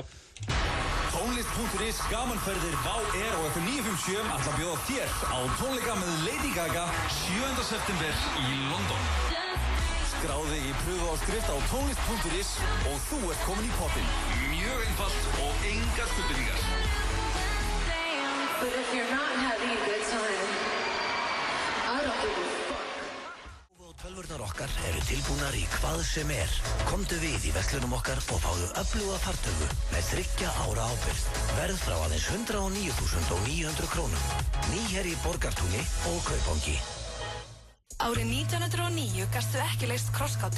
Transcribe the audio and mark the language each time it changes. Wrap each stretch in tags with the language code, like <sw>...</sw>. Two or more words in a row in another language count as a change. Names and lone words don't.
<is>Tónlist.is gamanferðir Vá og FM 957 ætla að bjóða þér á tónleika með Lady Gaga 7. september í London. Skráðu þig í pröfuáskrift á tónlist.is og þú ert komin í pottinn. Mjög einfalt og engar skuldbindingar.</is> <en>But if you're not having a good time, I don't give a fuck.</en> <is>Tölvurnar okkar eru tilbúnar í hvað sem Komdu við í verslunum okkar og fáðu öfluga fartölvu með 3 ára ábyrgð. Verð frá aðeins 109.900 krónum. Ný hér í Borgartúni og Kaupangi. Árið 1909 gastu ekki leyst krossgátu.</is>